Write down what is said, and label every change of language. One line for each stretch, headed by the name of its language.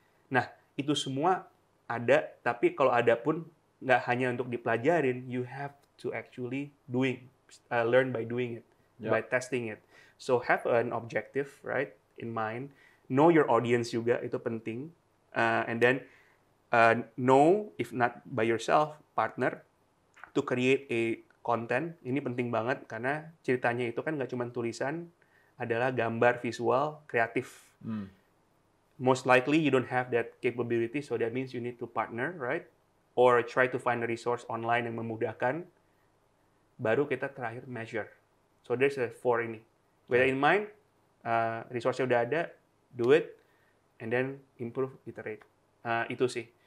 Indonesian: Nah, itu semua ada, tapi kalau ada pun nggak hanya untuk dipelajarin,
English: you have to actually learn by doing it, by testing it. So have an objective, right, in mind. Know your audience
Indonesian: juga, itu penting.
English: And then know, if not by yourself, partner, to create a content.
Indonesian: Ini penting banget karena ceritanya itu kan nggak cuma tulisan, adalah gambar, visual, kreatif.
English: Most likely you don't have that capability, so that means you need to partner, right? Or try to find a resource online
Indonesian: yang memudahkan. Baru kita terakhir
English: measure. So there's a 4
Indonesian: ini.
English: With that in mind, resource-nya udah ada, do it, and then improve, iterate.
Indonesian: Itu sih.